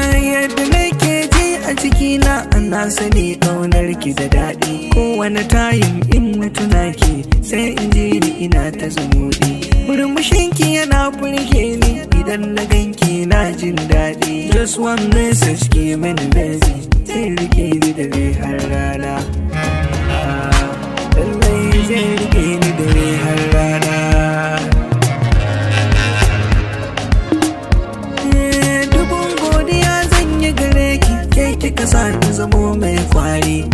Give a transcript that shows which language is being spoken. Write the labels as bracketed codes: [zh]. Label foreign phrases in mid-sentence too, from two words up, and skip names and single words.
[ha] Yadda nake ji a cikina, na sani ƙaunar ki da daɗi. Kowane tayin in na tuna ki, sai in ji ni ina ta zumuɗi. Murmushin ki yana burge ni, idan na gan ki na jin daɗi. [en] Just one message [ha] ki mini baby, zai rike ni da rai har rana. Ah, lallai zai rike ni da rai har rana. Eh, dubun godiya zan yi gare ki, ke kika sa ni zamo mai kwari.